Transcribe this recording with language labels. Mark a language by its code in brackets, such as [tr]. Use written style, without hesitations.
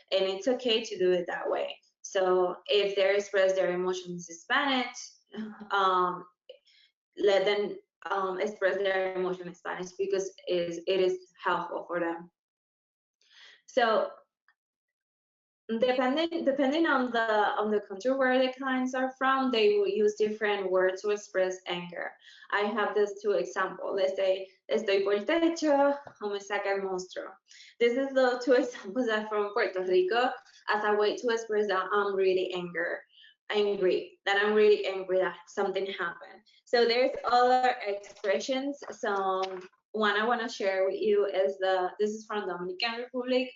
[en] And it's okay to do it that way. So if they express their emotions in Spanish, um, let them express their emotion in Spanish because it is helpful for them. So depending on the country where the clients are from, they will use different words to express anger. I have these two examples. Let's say [es] estoy por el techo o me saca el monstruo. [en] This is the two examples that from Puerto Rico as a way to express that I'm really angry, that I'm really angry that something happened. So there's other expressions. So one I want to share with you is this is from Dominican Republic.